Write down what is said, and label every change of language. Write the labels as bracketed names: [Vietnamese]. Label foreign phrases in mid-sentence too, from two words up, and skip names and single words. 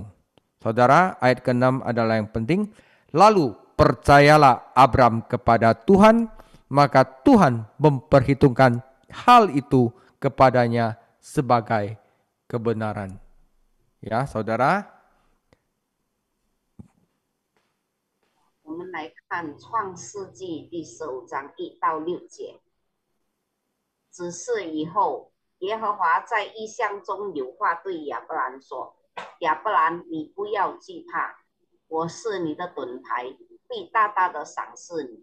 [Indonesian] Saudara, ayat ke-6 adalah yang penting. Lalu percayalah Abraham kepada Tuhan, maka Tuhan memperhitungkan hal itu kepadanya sebagai kebenaran. Ya, saudara. [Chinese] 我们来看创世纪第15章1到6节。只是以后，耶和华在异象中有话对亚伯兰说：“亚伯兰，你不要惧怕，我是你的盾牌，必大大的赏赐你。”